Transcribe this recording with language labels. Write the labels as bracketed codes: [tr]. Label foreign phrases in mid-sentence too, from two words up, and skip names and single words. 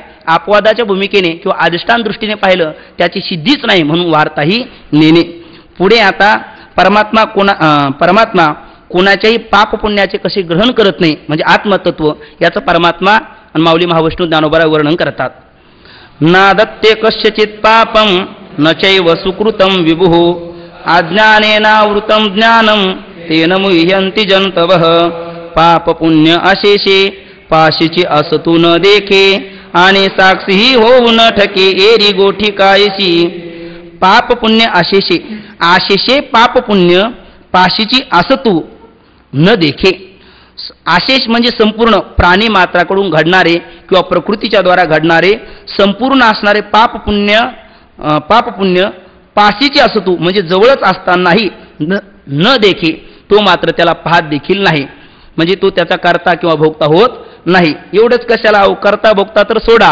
[mr] अपवादाच्या भूमिकेने किंवा अधिष्ठान दृष्टीने पाहिलं त्याची सिद्धीच नाही म्हणून वार्ताही नेणे. पुढे आता परमात्मा कोणाच्याही पाप पुण्याचे कसे ग्रहण करत नाही म्हणजे आत्मतत्व याचं परमात्मा आणि माऊली महाविष्णू ज्ञानोबा वर्णन करतात. [sa] ना दत्ते कस्यचित पापम न चैव सुकृतम विभुः अज्ञानेनावृतं ज्ञानं तेन मुह्यन्ति जन्तवः [mr] पाप पुण्य अशेषे पाशीची असतू न देखे आणि साक्षीही होऊ न ठके एरी गोठी कायशी. पाप पुण्य आशेषे, आशेषे पाप पुण्य पाशीची असतू न देखे. आशेष म्हणजे संपूर्ण प्राणी मात्राकडून घडणारे किंवा प्रकृतीच्या द्वारा घडणारे संपूर्ण असणारे पाप पुण्य पाशीची असतू म्हणजे जवळच असतानाही न देखे, तो मात्र त्याला पाहत देखील नाही. म्हणजे तो त्याचा करता किंवा भोगता होत नाही. एवढंच कशाला, करता भोगता तर सोडा.